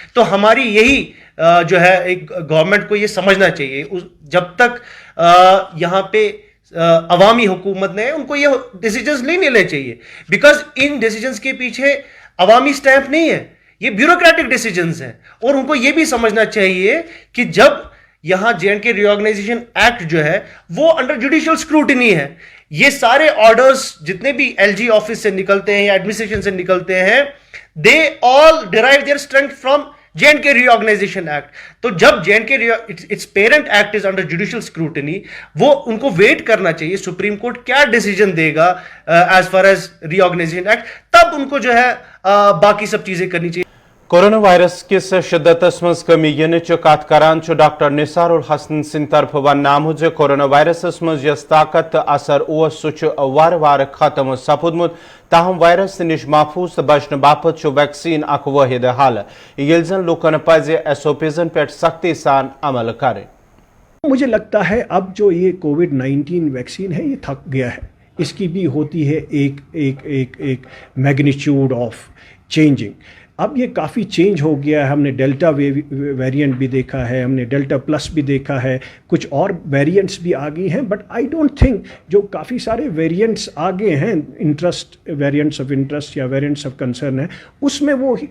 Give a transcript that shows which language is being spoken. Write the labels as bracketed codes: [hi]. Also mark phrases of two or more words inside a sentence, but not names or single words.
[ur] تو ہماری یہی جو ہے ایک گورنمنٹ کو یہ سمجھنا چاہیے جب تک یہاں پہ عوامی حکومت نے ان کو یہ ڈیسیژنز نہیں لینے چاہیے بیکاز ان ڈیسیژنز کے پیچھے عوامی اسٹیمپ نہیں ہے، یہ [en] bureaucratic decisions [ur] ہیں. اور ان کو یہ بھی سمجھنا چاہیے کہ جب یہاں [en] JNK reorganization act [ur] جو ہے وہ [en] under judicial scrutiny [ur] ہے. یہ سارے آرڈرز جتنے بھی LG آفس سے نکلتے ہیں یا ایڈمنسٹریشن سے نکلتے ہیں, [en] they all derive their strength from JNK reorganization act. [ur] تو جب [en] JNK its parent act is under judicial scrutiny, [ur] وہ ان کو ویٹ کرنا چاہیے سپریم کورٹ کیا ڈیسیجن دے گا [en] as far as reorganization act, [ur] تب ان کو جو ہے باقی سب چیزیں کرنی چاہیے. [ks] کورونا وائرس کس شدتس مز کمی ینچ کت کران ڈاکٹر نثار الحسن سند طرف ون آمت کورونا وائرسس مز یس طاقت اثر اس سہ وار وار ختم سپودمت, تاہم وائرس نش محفوظ تو بچنے باپت ویکسین اخ واحد حل یل زن لوکن پز SOPزن پہ سختی سان عمل کریں. [ur] مجھے لگتا ہے اب جو یہ [en] COVID-19 vaccine [ur] ہے یہ تھک گیا ہے, اس کی بھی ہوتی ہے ایک [en] magnitude of changing. [ur] اب یہ کافی چینج ہو گیا ہے, ہم نے [en] delta variant [ur] بھی دیکھا ہے, ہم نے [en] delta plus [ur] بھی دیکھا ہے, کچھ اور ویریئنٹس بھی آ گئی ہیں, [en] but I don't think [ur] جو کافی سارے ویریئنٹس آگے ہیں [en] variants of interest [ur] یا [en] variants of concern [ur] ہیں, اس میں